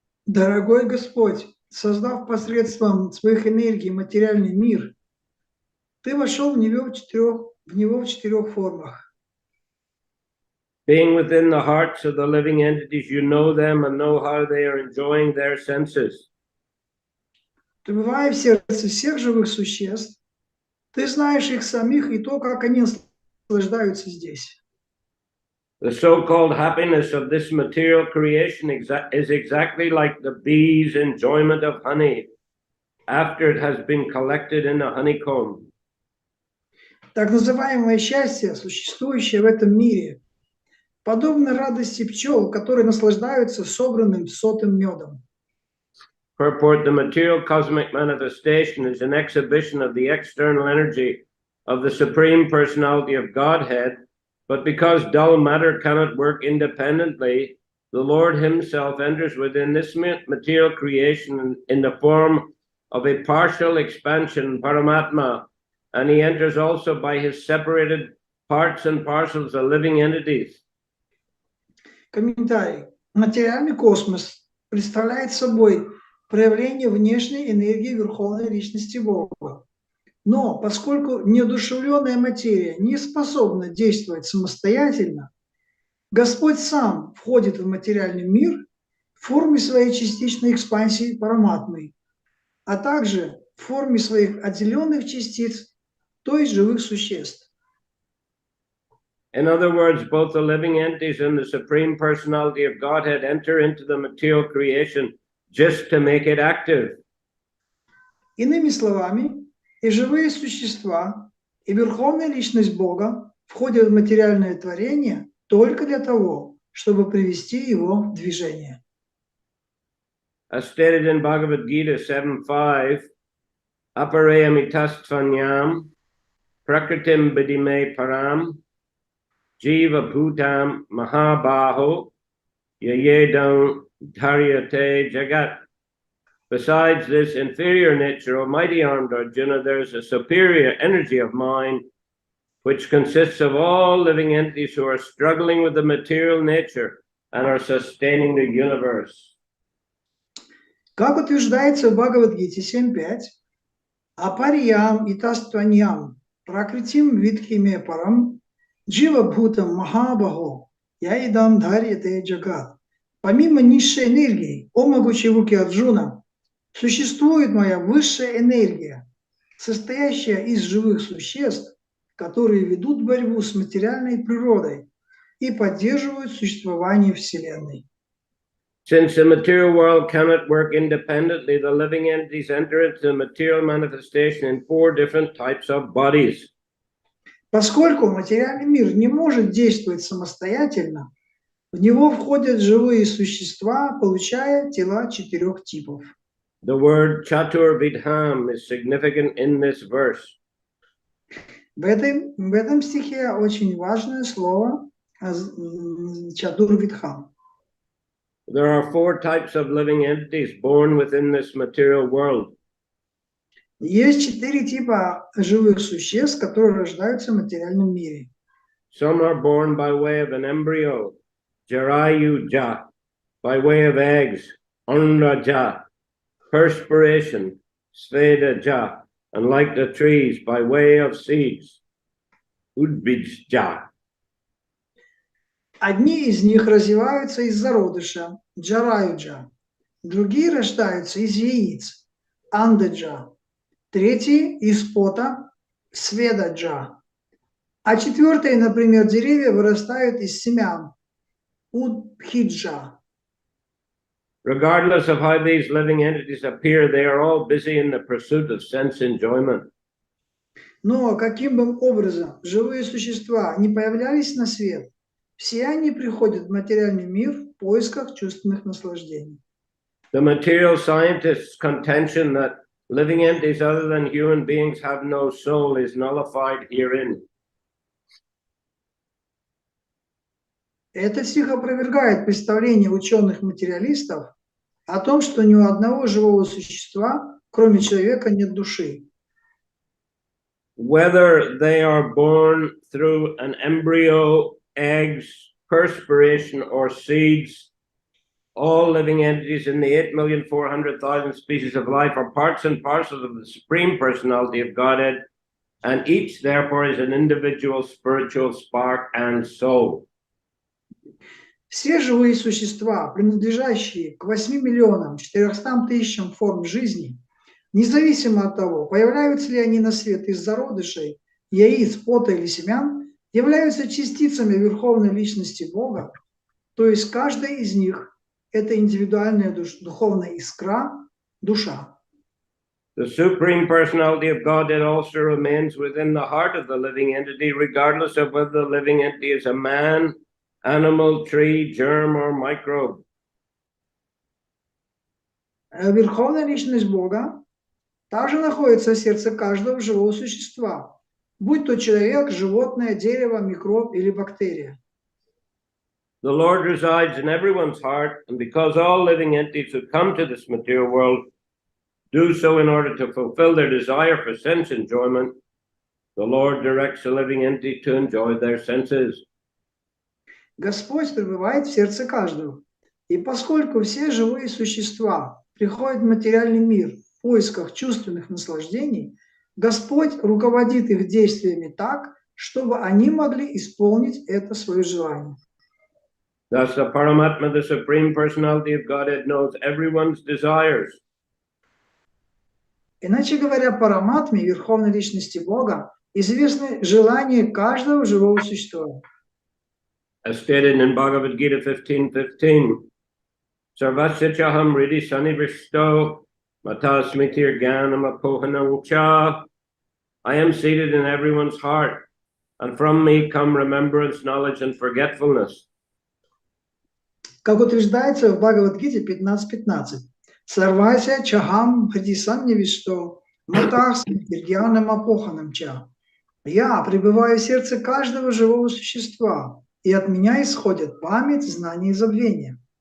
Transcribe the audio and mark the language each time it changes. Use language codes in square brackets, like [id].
[ru] Дорогой Господь, создав посредством своих энергий материальный мир, Ты вошел в него в четырех формах. [en] Being within the hearts of the living entities, you know them and know how they are enjoying their senses. [ru] Пребывая в сердце всех живых существ, Ты знаешь их самих и то, как они наслаждаются здесь. [en] The so-called happiness of this material creation is exactly like the bee's enjoyment of honey after it has been collected in a honeycomb. [ru] Так называемое счастье, существующее в этом мире, подобно радости пчел, которые наслаждаются собранным сотым медом. [en] Purport: the material cosmic manifestation is an exhibition of the external energy of the Supreme Personality of Godhead, but because dull matter cannot work independently, the Lord Himself enters within this material creation in the form of a partial expansion, Paramatma, and He enters also by His separated parts and parcels of living entities. [ru] Комментарий. Материальный космос представляет собой проявление внешней энергии Верховной Личности Бога. Но поскольку неодушевленная материя не способна действовать самостоятельно, Господь сам входит в материальный мир в форме своей частичной экспансии параматмы, а также в форме своих отделенных частиц, то есть живых существ. [en] In other words, both the living entities and the Supreme Personality of Godhead enter into the material creation just to make it active. [ru] Иными словами, и живые существа, и Верховная Личность Бога входят в материальное творение только для того, чтобы привести его в движение. [en] As stated in Bhagavad Gita 7.5, [sa] aparayamitastvanyam prakritim bidime param jiva bhutam mahabaho yayedam dharyate jagat. [en] Besides this inferior nature, O mighty armed Arjuna, there is a superior energy of mind which consists of all living entities who are struggling with the material nature and are sustaining the universe. [ru] Как утверждается в Бхагавад-гите 7.5, [sa] апариям и тастваньям пракритим видхиме парам джива бхутам махабахо яидам дхарьяте джагат. [ru] Помимо низшей энергии, о могучей руки Арджуна, существует моя высшая энергия, состоящая из живых существ, которые ведут борьбу с материальной природой и поддерживают существование Вселенной. [en] Since the material world cannot work independently, the living entities enter into the material manifestation in 4 different types of bodies. [ru] Поскольку материальный мир не может действовать самостоятельно, в него входят живые существа, получая тела 4 типов. [en] The word chatur vidham is significant in this verse. [ru] В этом стихе очень важное слово чатур видхам. [en] There are 4 types of living entities born within this material world. [ru] Есть 4 типа живых существ, которые рождаются в материальном мире. [en] Some are born by way of an embryo, jarayuja, by way of eggs, anraja, perspiration, svedaja, and like the trees, by way of seeds, udbijja. [ru] Одни из них развиваются из зародыша, джараюджа, другие рождаются из яиц, андаджа, третьи из пота, сведаджа, а четвертые, например, деревья вырастают из семян, удбхиджа. [en] Regardless of how these living entities appear, they are all busy in the pursuit of sense enjoyment. [ru] Но каким бы образом живые существа не появлялись на свет, все они приходят в материальный мир в поисках чувственных наслаждений. [en] The material scientists' contention that living entities other than human beings have no soul is nullified herein. [ru] Этот стих опровергает представление ученых-материалистов о том, что ни у одного живого существа, кроме человека, нет души. [en] Whether they are born through an embryo, eggs, perspiration, or seeds, all living entities in the 8,400,000 species of life are parts and parcels of the Supreme Personality of Godhead, and each therefore is an individual spiritual spark and soul. [ru] Все живые существа, принадлежащие к 8,400,000 форм жизни, независимо от того, появляются ли они на свет из зародышей, яиц, пота или семян, являются частицами Верховной Личности Бога, то есть каждая из них – это индивидуальная духовная искра, душа. [en] The Supreme Personality of Godhead also remains within the heart of the living entity, regardless of whether the living entity is a man, animal, tree, germ, or microbe. [ru] Верховная Личность Бога также находится в сердце каждого живого существа, будь то человек, животное, дерево, микроб или бактерия. [en] The Lord resides in everyone's heart, and because all living entities who come to this material world do so in order to fulfill their desire for sense enjoyment, the Lord directs the living entity to enjoy their senses. [ru] Господь пребывает в сердце каждого. И поскольку все живые существа приходят в материальный мир в поисках чувственных наслаждений, Господь руководит их действиями так, чтобы они могли исполнить это свое желание. [en] Thus, the Paramatma, the Supreme Personality of Godhead, knows everyone's desires. [ru] Иначе говоря, Параматме, Верховной Личности Бога, известны желания каждого живого существа. [en] As stated in Bhagavad Gita 15:15, [sa] Sarvasya chaham ridi sanivishto matasmitir ganam apohanam cha. [en] I am seated in everyone's heart, and from me come remembrance, knowledge, and forgetfulness. [ru] Как утверждается в Бхагавад-гите 15.15. [sa] Сарвася чахам хридисаннивишто матах смирьянам апоханам ча. [ru] Я пребываю в сердце каждого живого существа, и от меня исходят память, знание и забвение.